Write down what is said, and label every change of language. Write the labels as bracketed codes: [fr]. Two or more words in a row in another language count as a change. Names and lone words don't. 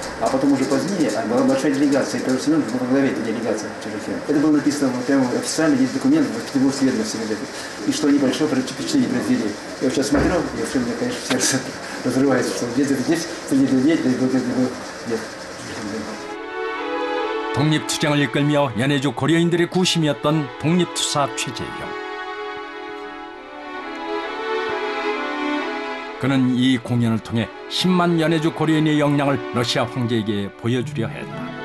[ru] потом уже позднее была большая делегация, и Петр Семенович был во главе этой делегации. Это было написано прямо официально, есть документ в Петербургской ведомости газеты. И что они большое впечатление произвели. Я вот сейчас смотрю, и вообще у меня, конечно, сердце разрывается, что где-то здесь, среди людей, вот это был дед. [ko] 독립투쟁을 이끌며 연해주 고려인들의 구심이었던 독립투사 최재형. 그는 이 공연을 통해 10만 연해주 고려인의 역량을 러시아 황제에게 보여주려 했다.